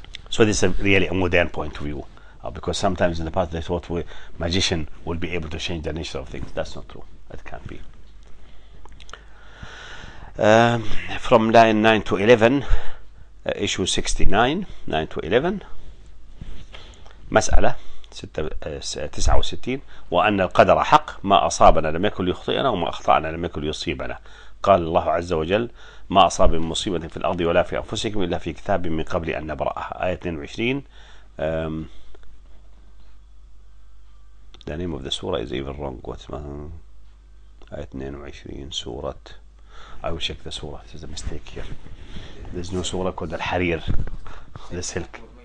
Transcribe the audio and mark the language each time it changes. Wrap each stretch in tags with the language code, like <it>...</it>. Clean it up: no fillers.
<en>So this is really a modern point of view. Because sometimes in the past they thought magician will be able to change the nature of things. That's not true. That can't be. From line 9 to 11, issue 69, 9 to 11,</en> <ar>مسألة 69. وأن القدر حق، ما أصابنا لم يكن ليخطئنا وما أخطأنا لم يكن ليصيبنا. قال الله عز وجل: ما أصاب من مصيبة في الأرض ولا في أنفسكم إلا في كتاب من قبل أن نبرأها. آية 22.</ar> <en>The name of the surah is even wrong. What's</en> <ar>آية 22</ar> <en>surah? I will check the surah. There's a mistake here. There's no surah called Al-Harir, the silk.</en>